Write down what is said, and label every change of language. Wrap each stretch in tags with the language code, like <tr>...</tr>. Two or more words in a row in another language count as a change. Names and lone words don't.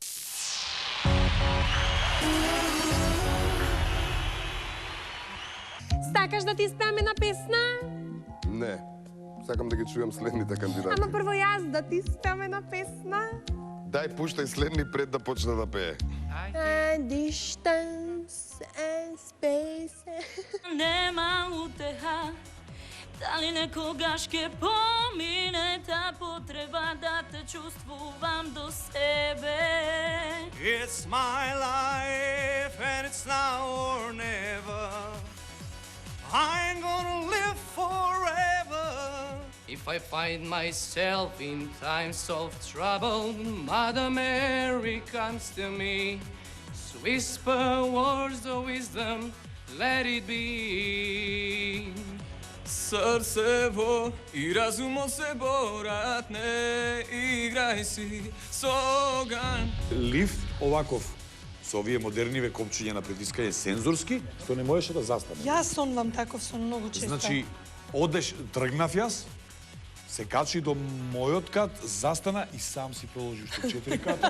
<mk>Сакаш да ти спееме на песна? Не. Сакам да ги чујам следните кандидати. Ама прво јас да ти спееме на песна. Дај пуштај следни пред да почне да пее.</mk> <en>A distance and space.</en> <mk>Нема утеха, дали некогаш ќе помине та потреба да те чувствувам до себе.</mk> <en>It's my life and it's now or never. I'm gonna live forever. If I find myself in times of trouble, Mother Mary comes to me to whisper words of wisdom, let it be.</en> <mk>Срцево и разумот се борат, не играј си со оган. Лифт оваков со овие модерниве копчиња на притискање сензорски, што не можеше да застане. Јас сонвам таков сон многу често. Значи, одеш, тргнав јас, се качи до мојот кат, застана и сам си проложи уште 4 ката.</mk>